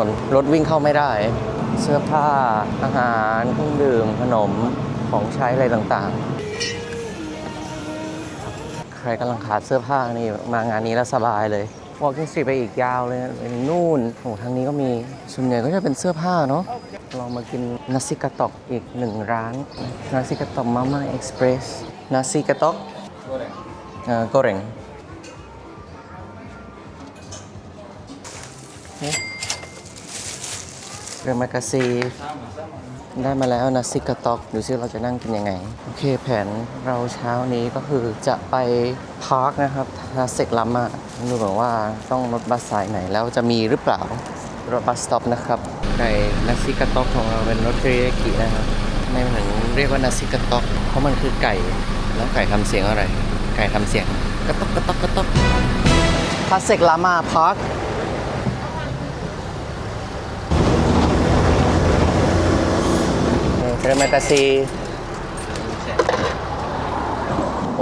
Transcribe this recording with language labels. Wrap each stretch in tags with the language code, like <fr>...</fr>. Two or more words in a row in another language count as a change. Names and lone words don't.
<th>นรถวิ่งเข้าไม่ได้เสื้อผ้าอาหารเครื่องดื่มขนมของใช้อะไรต่างๆใครกำลังขาดเสื้อผ้านี่มางานนี้แล้วสบายเลย Walking Street ไปอีกยาวเลยไปนู่นโอ้ทางนี้ก็มีส่วนใหญ่ก็จะเป็นเสื้อผ้าเนาะเรามากินนาซิกะตอกอีก1ร้านนาซิกะตอกมาม่าเอ็กซ์เพรสนาซิกะตอก goreng</th> <ms>Terima kasih</ms> <th>ได้มาแล้วนาซิกะตอกดูซิเราจะนั่งกินยังไงโอเคแผนเราเช้านี้ก็ คือจะไปพาร์คนะครับนาเซกลัมอะดูเหมือนว่าต้องรถบัส สายไหนแล้วจะมีหรือเปล่ารถบัสสต็อปนะครับไก่นาซิกะตอกของเราเป็นรถเทริยากินะครับไม่ถึงเรียกว่านาซิกะตอกเพราะมันคือไก่แล้วไก่ทำเสียงอะไรไก่ทำเสียงกระตอกกระตอกกระตอกนาเซกลัมอะพาร์ค</th> <ms>Terima kasih</ms> <th>โอ้</th>